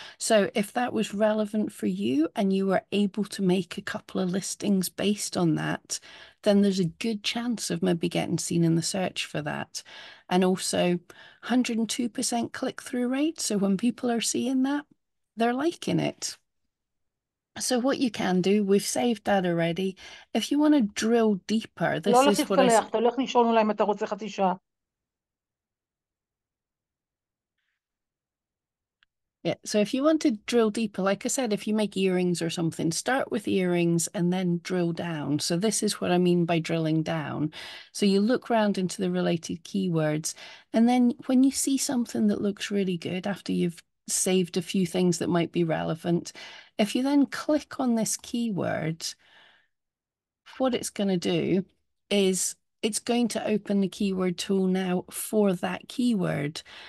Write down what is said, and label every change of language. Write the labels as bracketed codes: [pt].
[en] So if that was relevant for you and you were able to make a couple of listings based on that, then there's a good chance of maybe getting seen in the search for that. And also 102% click-through rate. So when people are seeing that, they're liking it. So what you can do, we've saved that already. If you want to drill deeper, this [he] לא [en] is what [he] תתקלח, אתה הולך לישון אולי אם אתה רוצה חצי שעה. [en] Yeah, so if you want to drill deeper, like I said, if you make earrings or something, start with earrings and then drill down. So this is what I mean by drilling down. So you look around into the related keywords, and then when you see something that looks really good after you've saved a few things that might be relevant, if you then click on this keyword, what it's going to do is it's going to open the keyword tool now for that keyword.